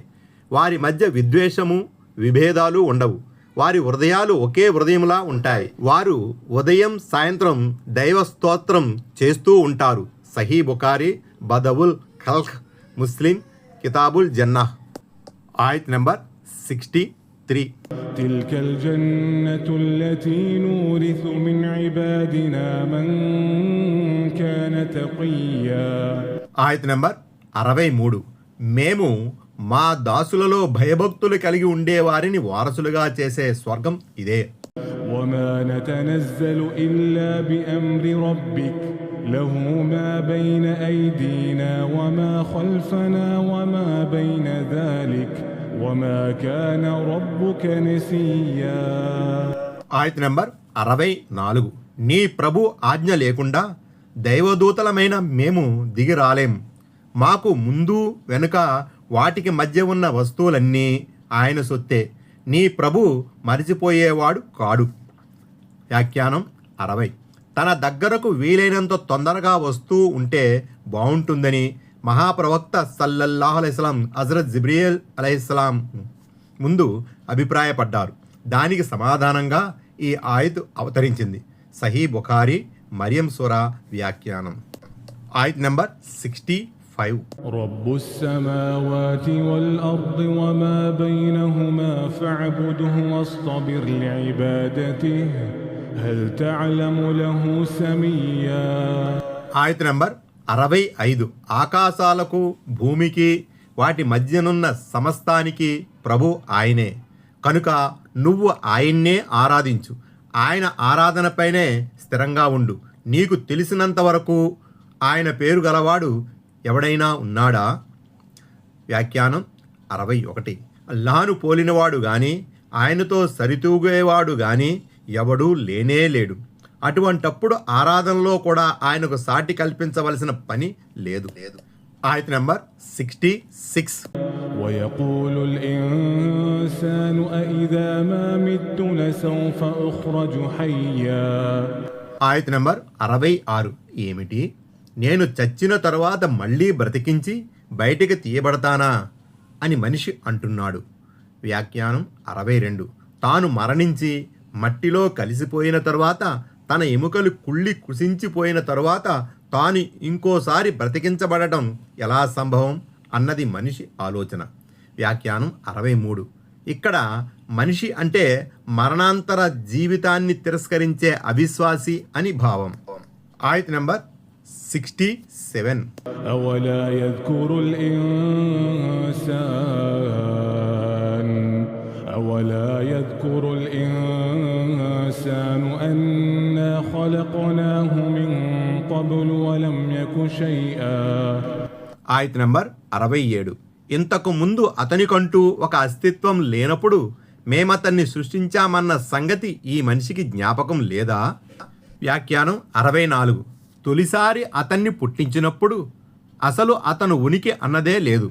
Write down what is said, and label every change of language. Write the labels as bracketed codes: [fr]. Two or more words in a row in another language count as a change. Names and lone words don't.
[te] వారి మధ్య విద్వేషము, విభేదాలు ఉండవు. వారి హృదయాలు ఒకే హృదయంలా ఉంటాయి. వారు ఉదయం సాయంత్రం దైవ స్తోత్రం చేస్తూ ఉంటారు. సహీ బుఖారీ, బదవుల్ ఖల్క్, ముస్లిం, కితాబుల్ జన్నాహ్. ఆయత్ నంబర్ 63. [ar] تلك الجنة التي نورث من عبادنا من كان تقيا. [te] ఆయత్ నంబర్ 63. మేము మా దాసులలో భయభక్తులు కలిగి ఉండేవారిని వారసులుగా చేసే స్వర్గం ఇదే. [ar] وما نتنزل إلا بأمر ربك له ما بين أيدينا وما خلفنا وما بين ذلك وما كان ربك نسيا. [te] ఆయత్ నంబర్ 64. నీ ప్రభు ఆజ్ఞ లేకుండా దైవదూతలమైన మేము దిగి రాలేం. మాకు ముందు వెనుక వాటికి మధ్య ఉన్న వస్తువులన్నీ ఆయన సొత్తే. నీ ప్రభు మరిచిపోయేవాడు కాడు. వ్యాఖ్యానం 60. తన దగ్గరకు వీలైనంత తొందరగా వస్తూ ఉంటే బాగుంటుందని మహాప్రవక్త [ar] صلى الله عليه السلام [te] హజరత్ జిబ్రీల్ [ar] عليه السلام [te] ముందు అభిప్రాయపడ్డారు. దానికి సమాధానంగా ఈ ఆయత్ అవతరించింది. సహీ బుఖారీ, మరియం సూరా వ్యాఖ్యానం. ఆయత్ నంబర్ 65. [ar] رب السماوات والأرض وما بينهما فاعبده واصطبر لعبادته هل تعلم له سميا. [te] ఆయత్ నంబర్ 65. ఆకాశాలకు భూమికి వాటి మధ్యనున్న సమస్తానికి ప్రభు ఆయనే కనుక నువ్వు ఆయన్నే ఆరాధించు. ఆయన ఆరాధనపైనే స్థిరంగా ఉండు. నీకు తెలిసినంత వరకు ఆయన పేరు గలవాడు ఎవడైనా ఉన్నాడా? వ్యాఖ్యానం 61. అల్లాహను పోలినవాడు గాని ఆయనతో సరితూగేవాడు గాని ఎవడూ లేనే లేడు. అటువంటప్పుడు ఆరాధనలో కూడా ఆయనకు సాటి కల్పించవలసిన పని లేదు. ఆయత్ నంబర్ 66. [ar] ويقول الإنسان أإذا ما مت لسوف أخرج حيا. [te] ఆయత్ నంబర్ 66. ఏమిటి, నేను చచ్చిన తరువాత మళ్ళీ బ్రతికించి బయటికి తీయబడతానా అని మనిషి అంటున్నాడు. వ్యాఖ్యానం 62. తాను మరణించి మట్టిలో కలిసిపోయిన తరువాత తన ఎముకలు కుళ్ళి కుసించిపోయిన తరువాత తాను ఇంకోసారి బ్రతికించబడటం ఎలా సంభవం అన్నది మనిషి ఆలోచన. వ్యాఖ్యానం 63. ఇక్కడ మనిషి అంటే మరణాంతర జీవితాన్ని తిరస్కరించే అవిశ్వాసి అని భావం. ఆయత్ నంబర్ 67. [ar] أولا يذكر الإنسان أنا خلقناه من قبل ولم يك شيئا. [te] ఆయత్ నంబర్ 67. ఇంతకు ముందు అతనికంటూ ఒక అస్తిత్వం లేనప్పుడు మేమతన్ని సృష్టించామన్న సంగతి ఈ మనిషికి జ్ఞాపకం లేదా? వ్యాఖ్యానం 64. తొలిసారి అతన్ని పుట్టించినప్పుడు అసలు అతను ఉనికి అన్నదే లేదు.